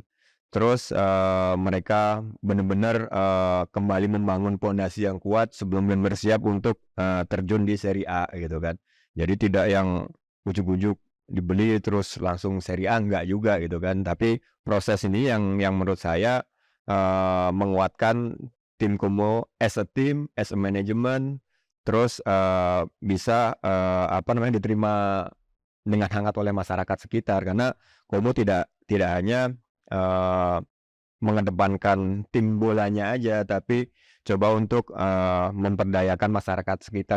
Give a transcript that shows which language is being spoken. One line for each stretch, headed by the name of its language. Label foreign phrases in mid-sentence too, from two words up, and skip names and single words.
Indonesian: Terus mereka benar-benar kembali membangun pondasi yang kuat sebelum bersiap untuk terjun di seri A gitu kan. Jadi tidak yang ujuk-ujuk dibeli terus langsung seri A, enggak juga gitu kan. Tapi proses ini yang menurut saya menguatkan tim Como
English: as a team, as a management,
Indonesian: terus bisa diterima dengan hangat oleh masyarakat sekitar, karena Como tidak hanya mengedepankan tim bolanya aja, tapi coba untuk memperdayakan masyarakat sekitar.